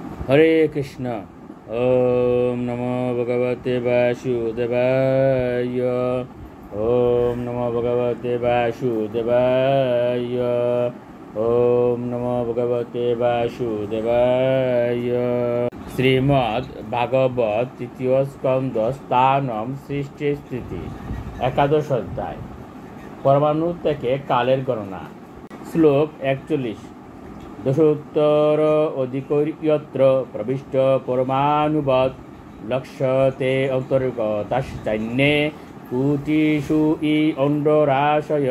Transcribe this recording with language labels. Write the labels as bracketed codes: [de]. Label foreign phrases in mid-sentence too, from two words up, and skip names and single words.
[sa] হরে কৃষ্ণ। ওম নমো ভগবতে বাসুদেবায়। ওম নমো ভগবতে বাসুদেবায়। ওম নমো ভগবতে বাসুদেবায়। [bn] শ্রীমদ্ ভাগবত তৃতীয় স্কন্ধ স্থানম সৃষ্টি স্থিতি একাদশ অধ্যায়। পরমাণু থেকে কালের গণনা। শ্লোক 41। [sa] দশোত্তর অধিকৈর্যত্র প্রবিষ্ট পরমাণুবৎ লক্ষ্যতে অন্তর্গতাশ্চৈন্যে কোটিষু ই অণ্ডরাশয়।